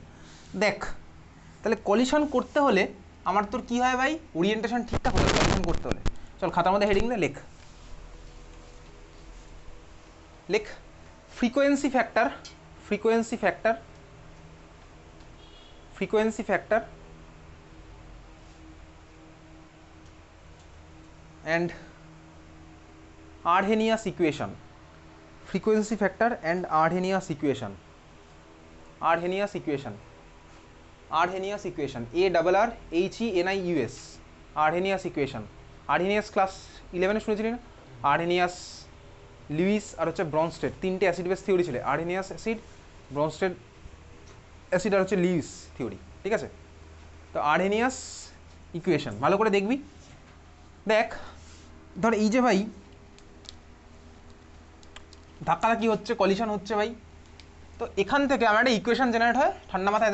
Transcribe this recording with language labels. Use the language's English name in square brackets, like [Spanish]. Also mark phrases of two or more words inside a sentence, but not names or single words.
[Bangla] দেখ তাহলে কলিশন করতে হলে আমার তোর কী হয় ভাই, ওরিয়েন্টেশন ঠিকঠাক হতে হবে কলিশন করতে হলে। চল খাতার মধ্যে হেডিং দে, লেখ লেখ [English] frequency factor, frequency factor, frequency factor and Arrhenius equation, frequency factor and Arrhenius equation. Arrhenius equation. Arrhenius equation. ARRHENIUS. Arrhenius equation. [Bangla] Arrhenius ক্লাস 11 শুনেছিলি না? Arrhenius, লুইস আর হচ্ছে ব্রনস্টেড, তিনটে [English] acid base theory [Bangla] ছিল। আরহেনিয়াস অ্যাসিড, ব্রনস্টেড অ্যাসিড আর হচ্ছে লুইস থিওরি, ঠিক আছে? তো আরহেনিয়াস ইকুয়েশন ভালো করে দেখবি। দেখ ধর এই যে ভাই ধাক্কাধাক্কি হচ্ছে, কলিশন হচ্ছে ভাই, তো এখান থেকে আমার একটা [English] equation generate [Bangla] হয় ঠান্ডা মাথায়।